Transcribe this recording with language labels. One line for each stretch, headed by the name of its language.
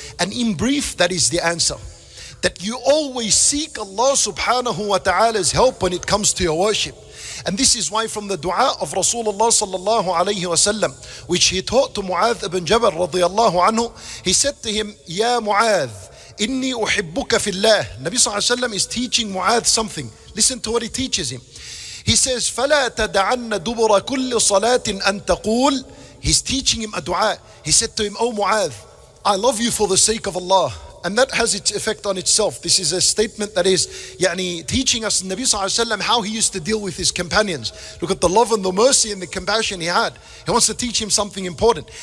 English: And in brief, that is the answer. That you always seek Allah subhanahu wa ta'ala's help when it comes to your worship. And this is why from the dua of Rasulullah sallallahu alayhi wa sallam, which he taught to Mu'adh ibn Jabal radiyallahu anhu, he said to him, Ya Mu'adh,
Arabic: inni uhibbuka fillah.
English: Nabi sallallahu alayhi wa sallam is teaching Mu'adh something. Listen to what he teaches him. He says,
Arabic: فَلَا تَدَعَنَّ دُبُرَ كُلِّ صَلَاةٍ أَن تَقُولْ.
English: He's teaching him a dua. He said to him, Oh Mu'adh, I love you for the sake of Allah. And that has its effect on itself. This is a statement that is teaching us Nabi Sallallahu Alaihi Wasallam how he used to deal with his companions. Look at the love and the mercy and the compassion he had. He wants to teach him something important.